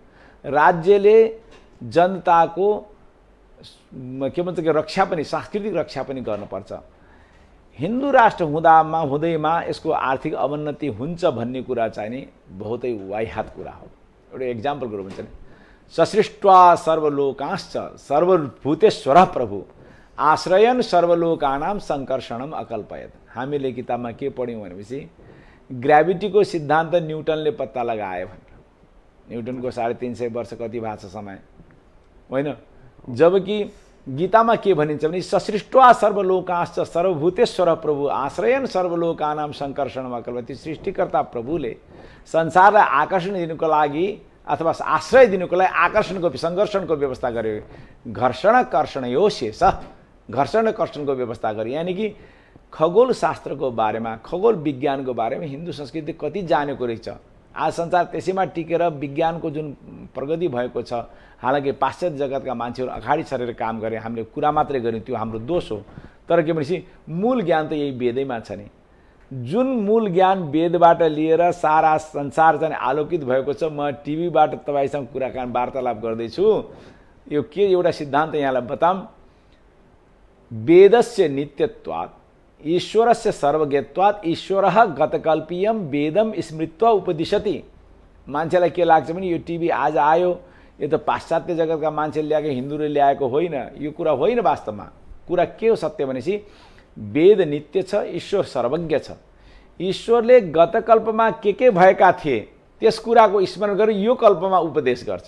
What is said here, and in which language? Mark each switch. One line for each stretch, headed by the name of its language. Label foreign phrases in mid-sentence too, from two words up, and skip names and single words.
Nepali: राज्यले जनताको के भन्छ कि रक्षा पनि, सांस्कृतिक रक्षा पनि गर्नुपर्छ। हिन्दू राष्ट्र हुँदैमा यसको आर्थिक अवनति हुन्छ भन्ने कुरा चाहिँ नि बहुतै वाहियात कुरा हो। एउटा एक्जाम्पलको रूपमा चाहिँ
Sanskrit: ससृष्ट्वा सर्वलोकांश्च सर्वभूतेश्वर प्रभु आश्रयन सर्वलोकानां सङ्कर्षणम अकल्पयत।
Nepali: हामीले किताबमा के पढ्यौँ भनेपछि ग्राभिटीको सिद्धान्त न्युटनले पत्ता लगाए भनेर। न्युटनको 350 वर्ष कति भएको छ समय होइन। जबकि गीतामा के भनिन्छ भने
Sanskrit: ससृष्ट्वा सर्वलोकांश्च सर्वभूतेश्वर प्रभु आश्रयन सर्वलोकानां सङ्कर्षणम अकल्पयत।
Nepali: सृष्टिकर्ता प्रभुले संसारलाई आकर्षण दिनुको लागि अथवा आश्रय दिनुको लागि आकर्षणको सङ्घर्षणको व्यवस्था गर्यो। घर्षण कर्षण यो शेष, घर्षण कर्षणको व्यवस्था गर्यो। यानि कि खगोल शास्त्रको बारेमा, खगोल विज्ञानको बारेमा हिन्दू संस्कृति कति जानेको रहेछ। आज संसार त्यसैमा टिकेर विज्ञानको जुन प्रगति भएको छ, हालाकि पाश्चात्य जगतका मान्छेहरू अगाडि सरेर काम गरे, हामीले कुरा मात्रै गऱ्यौँ, त्यो हाम्रो दोष हो। तर के भनेपछि मूल ज्ञान त यही वेदैमा छ नि। जुन मूल ज्ञान वेदबाट लिएर सारा संसार चाहिँ आलोकित भएको छ। म टिभीबाट तपाईँसँग कुराकानी वार्तालाप गर्दैछु। यो के एउटा सिद्धान्त यहाँलाई बताऊँ,
Sanskrit: वेदस्य नित्यत्वात् ईश्वरस्य सर्वज्ञत्वात् ईश्वरः गतकल्पीयम वेदम स्मृत्वा उपदिशति।
Nepali: मान्छेलाई के लाग्छ भने यो टिभी आज आयो, यो त पाश्चात्य जगतका मान्छेले ल्याएको, हिन्दूले ल्याएको होइन। यो कुरा होइन। वास्तवमा कुरा के हो सत्य भनेपछि वेद नित्य छ, ईश्वर सर्वज्ञ छ। ईश्वरले गतकल्पमा के भएका थिए त्यस कुराको स्मरण गरेर यो कल्पमा उपदेश गर्छ।